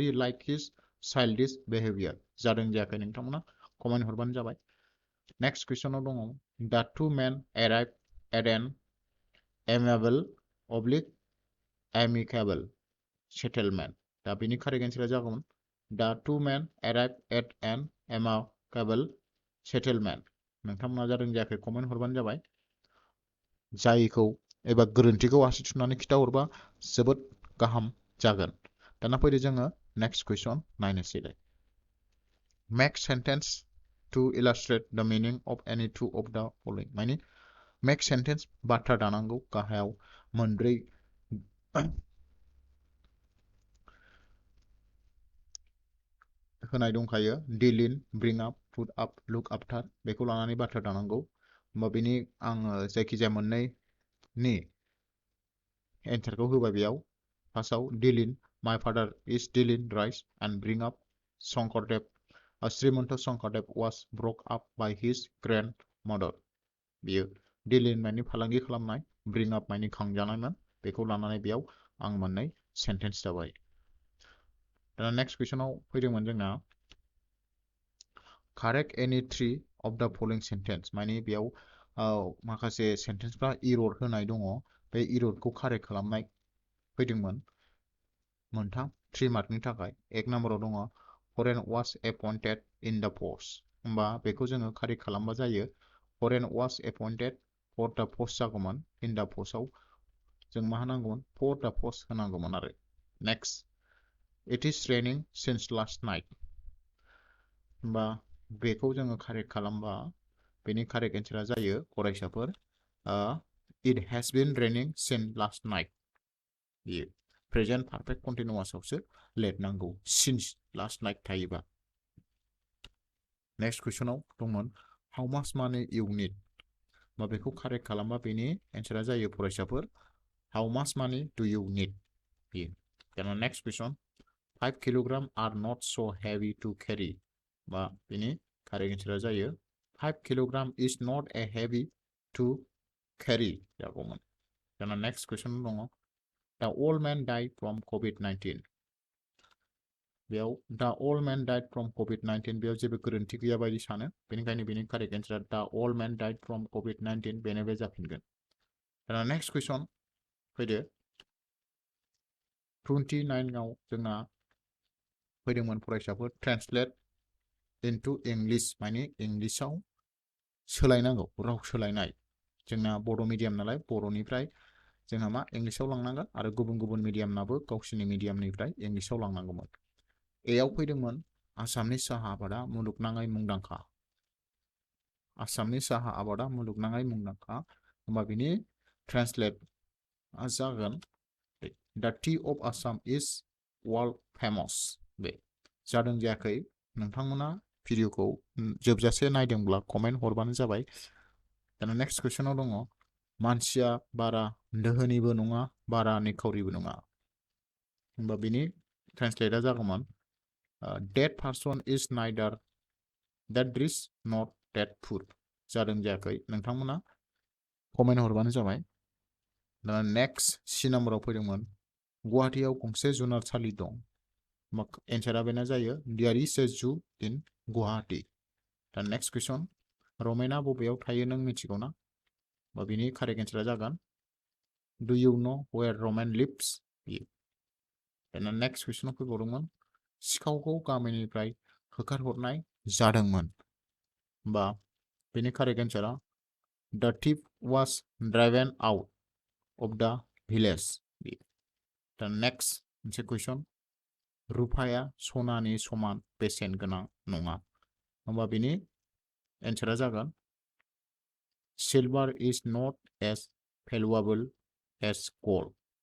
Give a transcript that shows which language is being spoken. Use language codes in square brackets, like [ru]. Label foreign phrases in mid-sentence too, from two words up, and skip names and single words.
[en] like his childish behavior [brx] जादों जायाखै नोंथांमोना कमेन्ट हरबानो जाबाय [en] next questionआव दङ the two men arrived at an amicable oblique amicable settlement [brx] दा बेनि कारेक्ट एन्सारा जागौमोन [en] the two men arrived at an amicable settlement [brx] नोंथांमोना जादों जायाखै कमेन्ट हरबानो जाबाय जायखौ एबा गोरोन्थिखौ आसि थुनानै खिथाहरबा जोबोद गाहाम जागोन दाना फैदो जोङो [en] next question [brx] नायनोसैलाय [en] make sentence to illustrate the meaning of any two of the following [brx] माने [en] make sentence [brx] बाथ्रा दानांगौ गाहायाव मोनब्रै होनाय दंखायो [en] deal in bring up put up look after [brx] बेखौ लानानै बाथ्रा दानांगौ होमबा बेनि आङो जायखिजाया मोननैनि एन्सारखौ होबाय बेयाव फार्स्टआव [en] deal in my father is dealing rice and bring up Shankardev Srimanto Shankardev was brought up by his grandmother [brx] बेयो [en] deal in [brx] माने फालांगि खालामनाय [en] bring up [brx] माने खांजानायमोन बेखौ लानानै बेयाव आं मोननै सेन्टेन्स जाबाय दाना [en] next questionआव [brx] फैदोंमोन जोंना [en] correct any three of the following sentence [brx] माने बेयाव माखासे सेन्टेन्सफ्रा इरर होनाय दङ बे इररखौ कारेक्ट खालामनाय फैदोंमोन मोनथाम 3 मार्कनि थाखाय एक नाम्बाराव दङ [en] foreign was appointed in the post [brx] होमबा बेखौ जोङो कारेक्ट खालामबा जायो [en] foreign was appointed for the post जागौमोन in the postआव [brx] जों मा होनांगौमोन [en] for the post [brx] होनांगौमोन आरो [en] नेक्स्ट it is raining since last night [brx] होमबा बेखौ जोङो कारेक्ट खालामबा बेनि कारेक्ट एन्सारा जायो फरायसाफोर [en] it has been raining since last night [brx] बेयो [en] present perfect continuousआवसो लिरनांगौ since last night थायोबा next questionआव दंमोन how much money you need [brx] बा बेखौ कारेक्ट खालामबा बेनि एन्सारा जायो फरायसाफोर [en] how much money do you need [brx] बेयो दाना [en] next question 5 kilogram are not so heavy to carry [brx] बा बेनि कारेक्ट एन्सारा जायो [en] 5 kilogram is not a heavy to carry [brx] जागौमोन दाना [en] next question दङ the old man died from COVID-19 [brx] बेयाव [en] the old man died from COVID-19 [brx] बेयाव जेबो गोरोन्थि गैया बायदि सानो बेनिखायनो बेनि कारेक्ट एन्सारा [en] the old man died from COVID-19 [brx] बेनो बे जाफिनगोन दाना [en] next question [brx] फैदो 29 आव जोंना फैदोंमोन फरायसाफोर [en] translate into English [brx] माने इंलिशआव सोलायनांगौ राव सोलायनाय जोंना बर' मिडियाम नालाय बर'निफ्राय जोंहा मा इंलिशआव लांनांगोन आरो गुबुन गुबुन मिडियामनाबो गावसोरनि मिडियामनिफ्राय इंलिशआव लांनांगौमोन एआव फैदोंमोन आसामनि साहा आबादा मुलुगनाङै मुंदांखा आसामनि साहा आबादा मुलुगनाङै मुंदांखा होमबा बिनि ट्रान्सलेट जागोन [en] the tea of Assam is world famous [brx] बे जादों जायाखै नोंथांमोना भिडिअखौ जोबजासे नायदोंब्ला कमेन्ट हरबानो जाबाय दाना [en] next questionआव [brx] दङ मानसिया बारा दोहोनिबो नङा बारा निखावरिबो नङा होमबा बिनि ट्रान्सलेटआ जागौमोन [en] that person is neither that rich nor that poor [brx] जादों जायाखै नोंथांमोना कमेन्ट हरबानो जाबाय दाना [en] next C numberआव [brx] फैदोंमोन गुवाहाटीयाव गंसे जुनारसालि दं एन्सारा बेना जायो [en] there is a zoo in Guwahati [brx] दा [en] next question [brx] रमेना बबेयाव थायो नों मिथिगौ ना बा बिनि कारेक्ट एन्सारा जागोन [en] do you know where Ramen lives [brx] दाना [en] next questionआव [brx] फैबावदोंमोन सिखावखौ गामिनिफ्राय होखारहरनाय जादोंमोन बा बेनि कारेक्ट एन्सारा [en] the thief was driven out of the village [brx] दा नेक्स्ट मोनसे कुइसन रुफाया सनानि समान बेसेन गोनां नङा होमबा बेनि एन्सारा जागोन [en] silver is not as valuable as gold